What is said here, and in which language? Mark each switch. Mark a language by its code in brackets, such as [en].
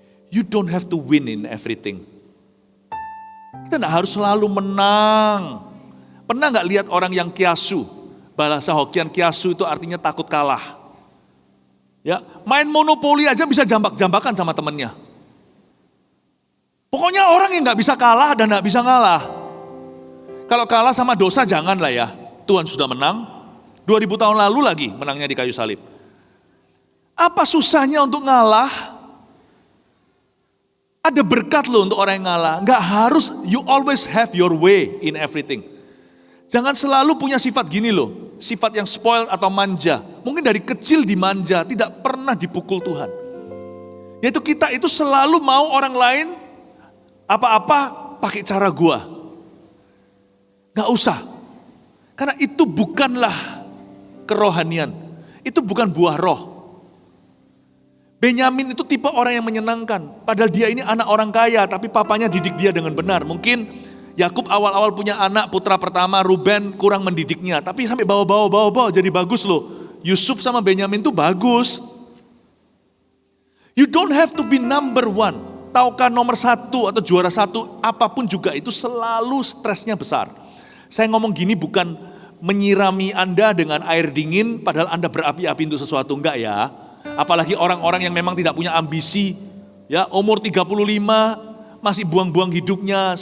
[en] You don't have to win in everything. [id] Kita tidak harus selalu menang. Pernah nggak lihat orang yang kiasu? Bahasa Hokian kiasu itu artinya takut kalah. Ya, main monopoli aja bisa jambak-jambakan sama temennya. Pokoknya orang yang nggak bisa kalah dan nggak bisa ngalah. Kalau kalah sama dosa janganlah ya. Tuhan sudah menang. 2000 tahun lalu lagi menangnya di kayu salib. Apa susahnya untuk ngalah? Ada berkat loh untuk orang yang ngalah. Nggak harus, [en] you always have your way in everything. [id] Jangan selalu punya sifat gini loh. Sifat yang spoiled atau manja. Mungkin dari kecil dimanja, tidak pernah dipukul Tuhan. Yaitu kita itu selalu mau orang lain apa-apa pakai cara gua. Nggak usah. Karena itu bukanlah kerohanian. Itu bukan buah roh. Benyamin itu tipe orang yang menyenangkan. Padahal dia ini anak orang kaya, tapi papanya didik dia dengan benar. Mungkin Yakub awal-awal punya anak, putra pertama, Ruben kurang mendidiknya. Tapi sampai bawa-bawa jadi bagus loh. Yusuf sama Benyamin itu bagus. [en] You don't have to be number one. [id] Tahukah nomor satu atau juara satu, apapun juga itu selalu stresnya besar. Saya ngomong gini bukan menyirami Anda dengan air dingin, padahal Anda berapi-api untuk sesuatu, enggak ya. Apalagi orang-orang yang memang tidak punya ambisi, ya umur 35 masih buang-buang hidupnya.